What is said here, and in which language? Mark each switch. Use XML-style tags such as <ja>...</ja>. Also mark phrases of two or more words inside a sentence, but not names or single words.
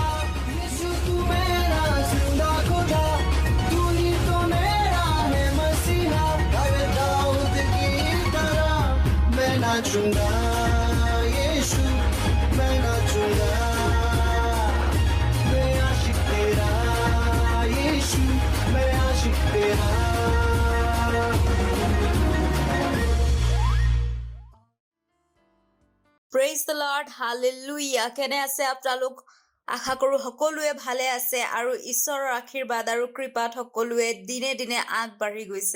<hi>यीशु तू मेरा जिंदा खुदा, तू ही तो मेरा है मसीहा। अरे दाऊद की तरह मैं नाचूंगा, यीशु मैं नाचूंगा। मैं आशिक तेरा, यीशु मैं आशिक तेरा।</hi> <en>Praise the Lord, hallelujah.</en> <as>কেনে আছে আপোনালোক? আশা কৰোঁ সকলোৱে ভালে আছে আৰু ঈশ্বৰৰ আশীৰ্বাদ আৰু কৃপাত সকলোৱে দিনে দিনে আগবাঢ়ি গৈছে।</as>